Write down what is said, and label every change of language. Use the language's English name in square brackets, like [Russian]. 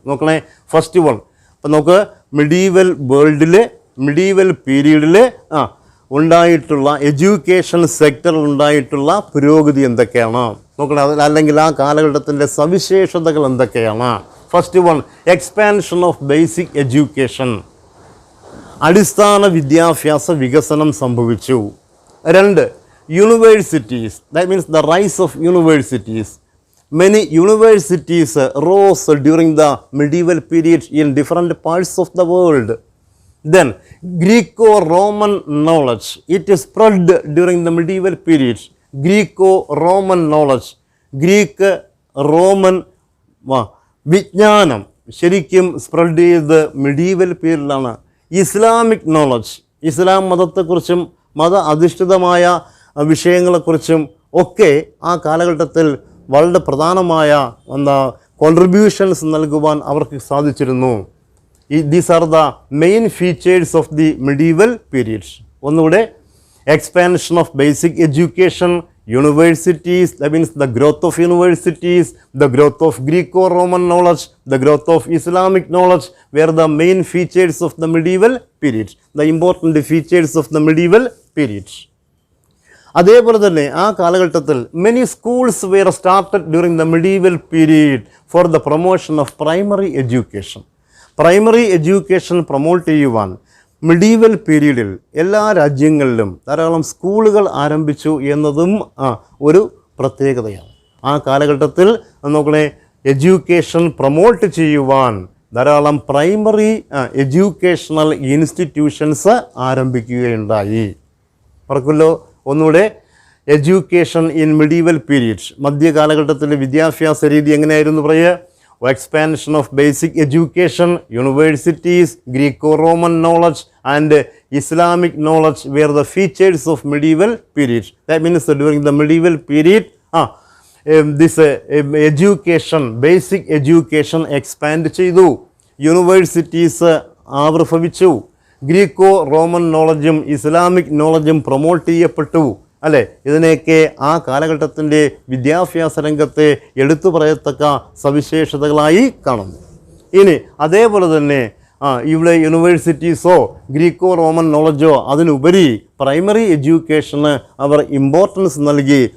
[Malayalam] നോക്കണേ, first one, അപ്പം നമുക്ക് മിഡീവൽ വേൾഡിലെ മിഡീവൽ പീരീഡിൽ ഉണ്ടായിട്ടുള്ള എഡ്യൂക്കേഷൻ സെക്ടറിൽ ഉണ്ടായിട്ടുള്ള പുരോഗതി എന്തൊക്കെയാണ് നോക്കണേ, അല്ലെങ്കിൽ ആ കാലഘട്ടത്തിൻ്റെ സവിശേഷതകൾ എന്തൊക്കെയാണ്. [English] first one, expansion of basic education, [Malayalam] അടിസ്ഥാന വിദ്യാഭ്യാസ വികസനം സംഭവിച്ചു. [English] 2, universities, that means the rise of universities. Many universities rose during the medieval period in different parts of the world. Then Greco-Roman knowledge, it is spread during the medieval period. [Malayalam] Greco-Roman knowledge, Greek Roman വിജ്ഞാനം ശരിക്കും spread ചെയ്ത് medieval പീരീഡിലാണ്. Islamic knowledge, ഇസ്ലാം മതത്തെക്കുറിച്ചും മത അധിഷ്ഠിതമായ വിഷയങ്ങളെക്കുറിച്ചും ഒക്കെ ആ കാലഘട്ടത്തിൽ വളരെ പ്രധാനമായ കോൺട്രിബ്യൂഷൻസ് നൽകുവാൻ അവർക്ക് സാധിച്ചിരുന്നു. [English] These are the main features of the medieval period. ഒന്നുകൂടെ, expansion of basic education, universities, that means the growth of universities, the growth of Greco-Roman knowledge, the growth of Islamic knowledge were the main features of the medieval period, the important features of the medieval period. [Malayalam] അതേപോലെ തന്നെ ആ കാലഘട്ടത്തിൽ [English] many schools were started during the medieval period for the promotion of primary education. [Malayalam] Primary education promote ചെയ്യുവാൻ medieval പീരീഡിൽ എല്ലാ രാജ്യങ്ങളിലും ധാരാളം സ്കൂളുകൾ ആരംഭിച്ചു എന്നതും ഒരു പ്രത്യേകതയാണ്. ആ കാലഘട്ടത്തിൽ നോക്കണേ, എഡ്യൂക്കേഷൻ പ്രൊമോട്ട് ചെയ്യുവാൻ ധാരാളം പ്രൈമറി എഡ്യൂക്കേഷണൽ ഇൻസ്റ്റിറ്റ്യൂഷൻസ് ആരംഭിക്കുകയുണ്ടായി. ഓർക്കുമല്ലോ, ഒന്നുകൂടെ, എഡ്യൂക്കേഷൻ ഇൻ മെഡീവൽ പീരീഡ്, മധ്യകാലഘട്ടത്തിലെ വിദ്യാഭ്യാസ രീതി എങ്ങനെയായിരുന്നു പറയുക? [English] Expansion of basic education, universities, Greco-Roman knowledge and Islamic knowledge were the features of medieval period. That means that during the medieval period, this education, basic education expand [Malayalam] ചെയ്തു, universities ആവിർഭവിച്ചു, Greco-Roman നോളജും Islamic നോളജും promote ചെയ്യപ്പെട്ടു. അല്ലേ? ഇതിനെയൊക്കെ ആ കാലഘട്ടത്തിൻ്റെ വിദ്യാഭ്യാസ രംഗത്തെ എടുത്തു പറയത്തക്ക സവിശേഷതകളായി കാണുന്നു. ഇനി അതേപോലെ തന്നെ ഇവിടെ യൂണിവേഴ്സിറ്റീസോ ഗ്രീക്കോ-റോമൻ നോളജോ അതിനുപരി പ്രൈമറി എഡ്യൂക്കേഷന് അവർ ഇമ്പോർട്ടൻസ് നൽകി.